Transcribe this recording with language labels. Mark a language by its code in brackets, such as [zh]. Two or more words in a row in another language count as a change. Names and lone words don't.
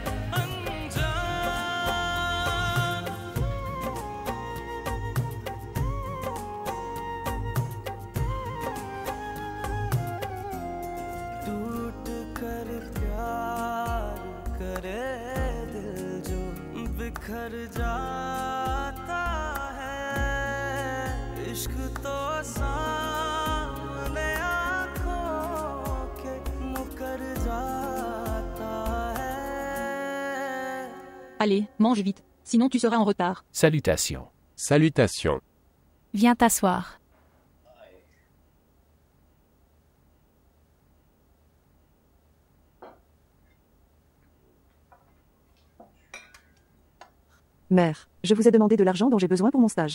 [hi] अनजान टूट कर प्यार करे दिल जो बिखर जाता है इश्क तो सामने आंखों के मुकर जाता है [fr] Allez, mange vite, sinon tu seras en retard. Salutations. Salutations. Viens t'asseoir. Mère, je vous ai demandé de l'argent dont j'ai besoin pour mon stage.